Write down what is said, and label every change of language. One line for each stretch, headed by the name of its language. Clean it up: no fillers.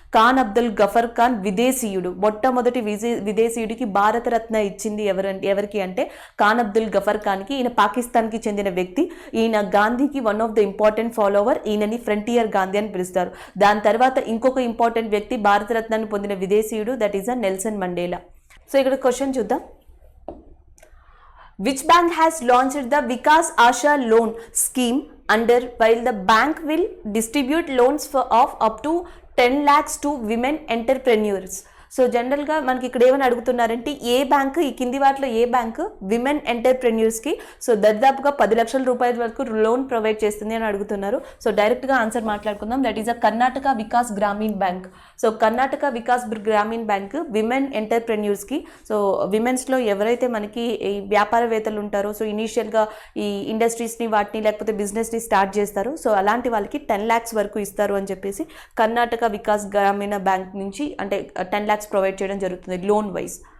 Telugu: ఖాన్ అబ్దుల్ గఫర్ ఖాన్ విదేశీయుడు. మొట్టమొదటి విదేశీయుడికి భారతరత్న ఇచ్చింది ఎవరికి అంటే ఖాన్ అబ్దుల్ గఫర్ ఖాన్కి. ఈయన పాకిస్తాన్కి చెందిన వ్యక్తి. ఈయన గాంధీకి one of the important follower. ఈయనని ఫ్రంటియర్ గాంధీ అని పిలుస్తారు. దాని తర్వాత ఇంకొక ఇంపార్టెంట్ వ్యక్తి భారతరత్నాన్ని పొందిన విదేశీయుడు, that is a Nelson Mandela. So ఇక్కడ క్వశ్చన్ చూద్దాం.
English: Which bank has launched the Vikas Asha loan scheme under while the bank will distribute loans for of up to 10 lakhs to women entrepreneurs.
Telugu: So జనరల్గా మనకి ఇక్కడ ఏమని అడుగుతున్నారంటే ఏ bank, ఈ కింది వాటిలో ఏ bank women ఎంటర్ప్రెన్యూర్స్కి so దాదాపుగా 10 లక్షల రూపాయల వరకు లోన్ ప్రొవైడ్ చేస్తుంది అని అడుగుతున్నారు. సో డైరెక్ట్గా ఆన్సర్ మాట్లాడుకుందాం. That is a Karnataka Vikas Grameen bank. So Karnataka Vikas Grameen bank women ఎంటర్ప్రెన్యూర్స్కి, so విమెన్స్లో ఎవరైతే మనకి ఈ వ్యాపారవేత్తలు ఉంటారో, సో ఇనీషియల్గా ఈ ఇండస్ట్రీస్ని వాటిని లేకపోతే బిజినెస్ని స్టార్ట్ చేస్తారు, సో అలాంటి వాళ్ళకి 10 lakhs వరకు ఇస్తారు అని చెప్పేసి కర్ణాటక వికాస్ గ్రామీణ బ్యాంక్ నుంచి అంటే 10 lakhs ప్రొవైడ్ చేయడం జరుగుతుంది లోన్ వైజ్.